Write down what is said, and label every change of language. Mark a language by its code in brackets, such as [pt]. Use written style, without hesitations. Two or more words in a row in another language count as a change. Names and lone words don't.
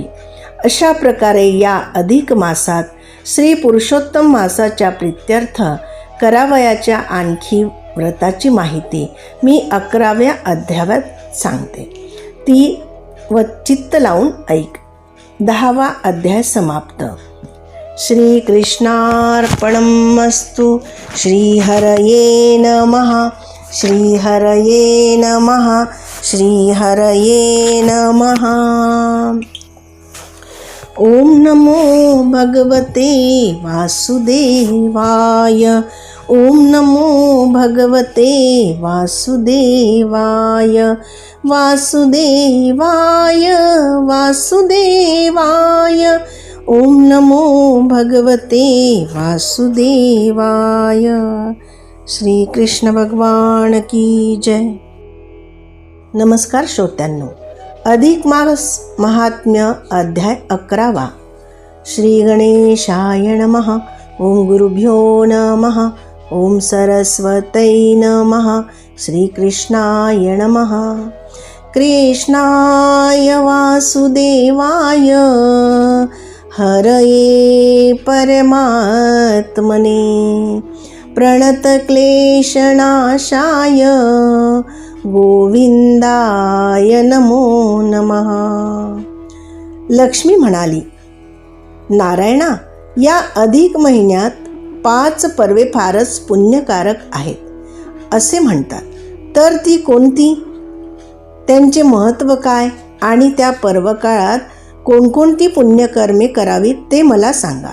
[mr] अशा प्रकारे या अधिक मासात श्री पुरुषोत्तम मासाच्या प्रीत्यर्थ करावयाच्या आणखी व्रताची माहिती मी 11व्या अध्यायात सांगते. ती व चित्त लावून ऐक. 10वा अध्याय समाप्त. [sa] श्री कृष्णार्पणमस्तु. श्री हरये नमः. श्री हरये नमः. श्री हरये नमः. ओम नमो भगवते वासुदेवाय. ओम नमो भगवते वासुदेवाय. वासुदेवाय वासुदेवाय. ओम नमो भगवते वासुदेवाय. [hi] श्री कृष्ण भगवान की जय. [mr] नमस्कार श्रोत्यांनो, अधिक मास महात्म्य अध्याय 11. [sa] श्री गणेशाय नमः. ओम गुरुभ्यो नमः. ओम सरस्वतै नमः. श्रीकृष्णाय नमः. कृष्णाय वासुदेवाय हरये परमात्मने प्रणतक्लेशनाशाय गोविंदाय नमो नमः. [mr] लक्ष्मी म्हणाली, नारायणा, या अधिक महिन्यात 5 पर्वे फारच पुण्यकारक आहेत असे म्हणतात, तर ती कोणती, त्यांचे महत्त्व काय आणि त्या पर्वकाळात कोणकोणती पुण्यकर्मे करावीत ते मला सांगा.